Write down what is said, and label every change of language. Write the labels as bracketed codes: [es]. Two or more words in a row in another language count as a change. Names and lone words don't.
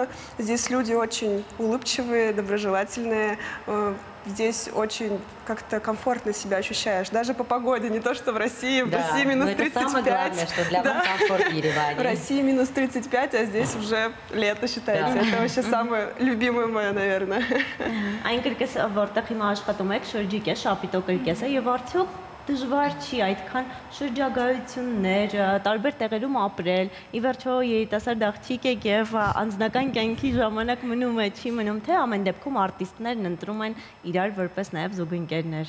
[ru] Здесь люди очень улыбчивые, доброжелательные. Здесь очень как-то комфортно себя ощущаешь. Даже по погоде, не то что в России. В России минус 35. Это самое главное, что для вас комфорт в Ереване. В России минус 35, а здесь уже лето считается. Да. Это вообще самое любимое мое, наверное. [hy] Այն կրկես որտեղ հիմա աշխատում եք, շրջիկ է, շապիտո կրկես է եւ արդյոք դժվար չի այդքան շրջագայություններ, տարբեր տեղերում ապրել։ Ի վերջո երիտասարդ աղջիկ եք եւ անձնական կյանքի ժամանակ մնում է, չի մնում, թե ամեն դեպքում արտիստներն ընտրում են իրար որպես նաեւ զուգընկերներ։